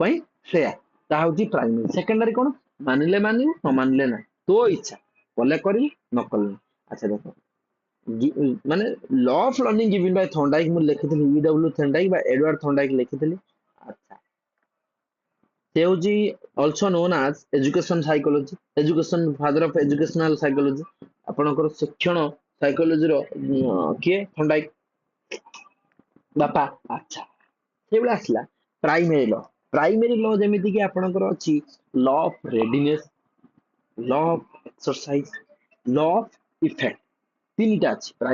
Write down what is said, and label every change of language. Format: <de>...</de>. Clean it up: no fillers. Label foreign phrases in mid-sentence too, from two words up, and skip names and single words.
<or>ପାଇଁ ସେୟା ତାହା ହଉଛି</or> <en>primary secondary</en> <or>କଣ ମାନିଲେ ମାନିବୁ ନ ମାନିଲେ ନାହିଁ ତୋ ଇଚ୍ଛା କଲେ କରିବୁ ନ କଲେ ନାହିଁ ଆଚ୍ଛା ଦେଖ ମାନେ</or> <en>law of learning given by</en> <or>ଥର୍ନଡାଇକ ମୁଁ ଲେଖିଥିଲି EW ଥର୍ନଡାଇକ ବା ଏଡୱାର୍ଡ ଥର୍ନଡାଇକ ଲେଖିଥିଲି ଆଚ୍ଛା ସେ ହଉଛି</or> <en>also known as education psychology education father of educational psychology</en> <or>ଆପଣଙ୍କର ଶିକ୍ଷଣ ସାଇକୋଲୋଜିର କିଏ ଥର୍ନଡାଇକ ବାପା ଆଚ୍ଛା ସେଇଭଳିଆ ଆସିଲା</or> <en>primary law</en> <or>ଯେମିତି କି ଆପଣଙ୍କର ଅଛି</or> <en>law of readiness law of exercise law of effect</en> <or>3ଟା ଅଛି</or>